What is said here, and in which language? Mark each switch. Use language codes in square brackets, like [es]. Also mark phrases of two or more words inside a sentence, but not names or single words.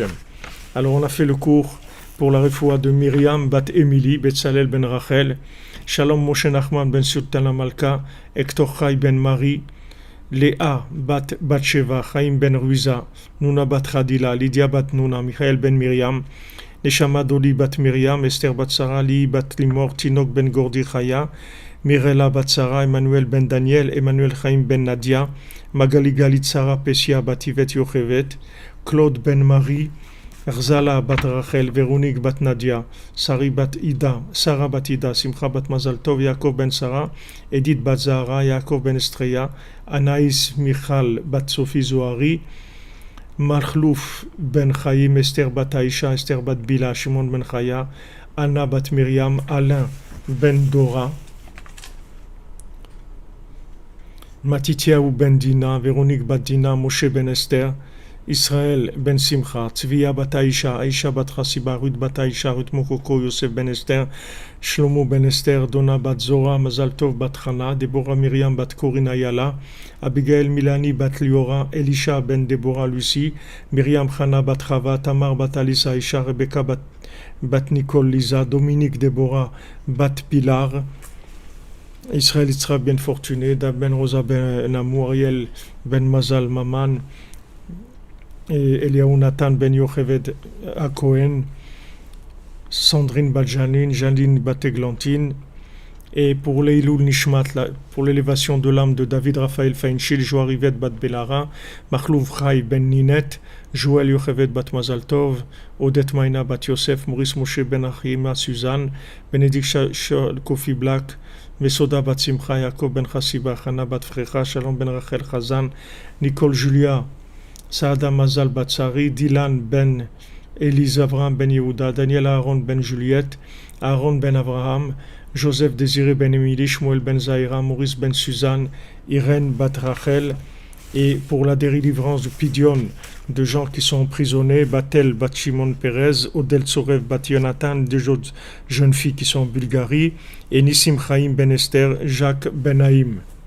[fr] Alors, on a fait le cours pour la refoua de Myriam bat Emily, Betzalel ben Rachel, Shalom Moshe Nachman ben Sultana Malka, Hector Chai ben Marie, Léa bat Batsheva, Chaim ben Ruiza, Nuna bat Khadila, Lydia bat Nuna, Michael ben Myriam, Neshama Doli bat Myriam, Esther bat Sarah, Li bat Limor, Tinok ben Gordi Chaya, Mirela bat Sarah, Emmanuel ben Daniel, Emmanuel Chaim ben Nadia, Magali Galit Sarah Pesia bat Yvette Yochevet, Claude ben Marie, Rzala bat Rachel, Véronique bat Nadia, Sari bat Ida, Sarah bat Ida, Simcha bat Mazal Tov, Yaakov ben Sarah, Edith bat Zahara, Yaakov ben Estreya, Anaïs Michal bat Sophie Zohari, Marchlouf ben Chaim, Esther bat Aïcha, Esther bat Bila, Shimon ben Chaya, Anna bat Myriam, Alain ben Dora, Matityahu ben Dina, Véronique bat Dina, Moshe ben Esther, Israël ben Simcha, Tzviya bat Aïcha, Aïcha bat Chassiba, Ruth bat Aïcha, Ruth Mokoko, Yosef ben Esther, Shlomo ben Esther, Donna bat Zora, Mazal Tov bat Chana, Deborah Myriam bat Corinne Ayala, Abigail Milani bat Liora, Elisha ben Deborah Lucie, Myriam Chana bat Chava, Tamar bat Alisa Aïcha, Rebecca bat Nicole Lisa, Dominique Deborah bat Pilar, Israël Yitzhak ben Fortuné, Dab ben Rosa ben Amour, Ariel ben Mazal Maman, et Eliaou Nathan ben Yocheved à Cohen, Sandrine bat Janine bat Eglantine, et pour l' [he] עילוי נשמת, [fr] pour l'élévation de l'âme de David Raphaël Feinchil, Joarivet bat Belara, Machlouv Chai ben Ninet, Joël Yocheved bat Mazal Tov, Odette Maïna bat Yosef, Maurice Moshe ben Achima Suzanne, Bénédicte Kofi Black, Mesoda bat Simcha, Yaakov ben Chassiba, Hana bat Frecha, Shalom ben Rachel Chazan, Nicole Julia, Saada Mazal Batsari, Dylan ben Elise Avraham ben Yehuda, Daniel Aaron ben Juliette, Aaron ben Avraham, Joseph Désiré ben Emily, Shmuel ben Zahira, Maurice ben Suzanne, Irène bat Rachel, et pour la délivrance du Pidion, de gens qui sont emprisonnés, Batel bat Shimon Perez, Odel Tsorev bat Jonathan, deux autres jeunes filles qui sont en Bulgarie, et Nissim Chaim ben Esther, Jacques ben Haïm.